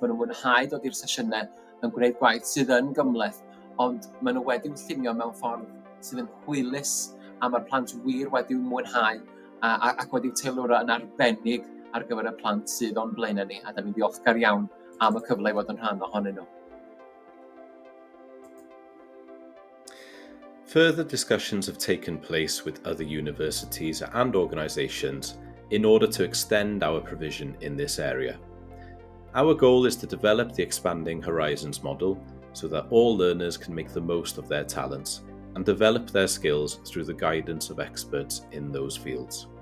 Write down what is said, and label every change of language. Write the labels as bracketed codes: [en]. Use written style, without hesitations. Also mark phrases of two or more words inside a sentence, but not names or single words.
[cy] Maen nhw'n mwynhau dod i'r sesiynau yn gwneud gwaith sydd yn gymleth, ond maen nhw wedi'w llunio mewn ffordd sydd yn hwylus a mae'r plant wir wedi'w mwynhau ac wedi'w teilwro yn arbennig ar gyfer y plant sydd o'n blaenau ni, a da ni'n ddiolchgar iawn am y cyfle i fod yn rhan ohonyn nhw. [en] Further discussions have taken place with other universities and organisations in order to extend our provision in this area. Our goal is to develop the Expanding Horizons model so that all learners can make the most of their talents and develop their skills through the guidance of experts in those fields.